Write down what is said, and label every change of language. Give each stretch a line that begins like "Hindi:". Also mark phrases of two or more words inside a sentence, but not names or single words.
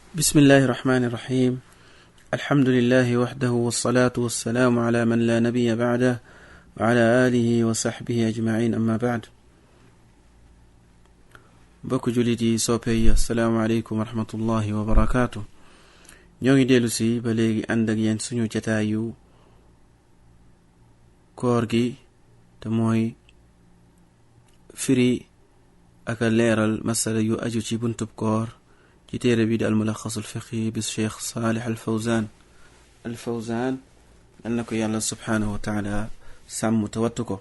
Arabic: بسم الله الرحمن الرحيم الحمد لله وحده والصلاة والسلام على من لا نبي بعده وعلى آله وصحبه أجمعين أما بعد بكو جلدي صوبي السلام عليكم ورحمة الله وبركاته
Wolof: ñoo ngi dellu si ba léegi ànd ak yéen suñu jataayu koor gi te mooy firi ak a leeral masala yu aju ci buntub koor ci téere bi di almulaxasul fiqhi bi Cheikh Salih al Fawzan yal na ko yàlla
Arabic: سبحانه وتعالى
Wolof: sàmm te wattu ko.